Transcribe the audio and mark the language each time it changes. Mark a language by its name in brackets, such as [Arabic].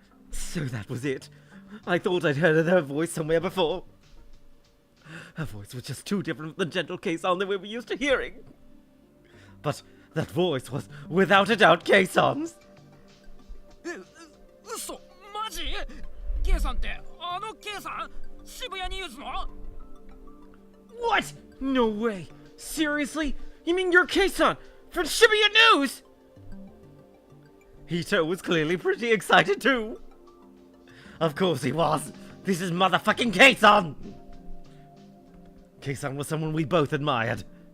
[English] So that was it. I thought I'd heard her voice somewhere before. Her voice was just too different from the gentle Kei-san that we were used to hearing. But that voice was without a doubt Kei-san's. [Japanese] 嘘マジ ?K さんってあの K さん渋谷ニュースの [English] What? No way. Seriously? You mean you're Kei-san from Shibuya News? Hito was clearly pretty excited too. Of course he was. This is motherfucking Kei-san. Kei-san was someone we both admired.